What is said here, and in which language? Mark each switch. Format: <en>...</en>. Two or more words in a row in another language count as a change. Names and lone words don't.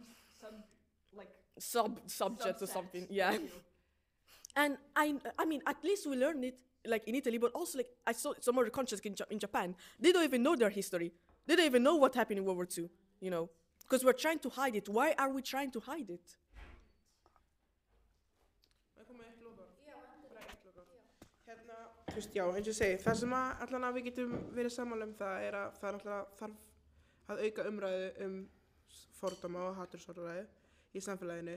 <en>Subject or something, yeah. And I mean, at least we learned it like in Italy, but also like I saw some other countries in Japan. They don't even know their history. They don't even know what happened in World War II, you know, because we're trying to hide it. Why are we trying to hide it?</en> <is>Þú veist, já, eins og ég segi, það sem allan að við getum verið sammála það að það náttúrulega þarf að auka umræðu fordóma og hatursorðræðu í samfélaginu.</is>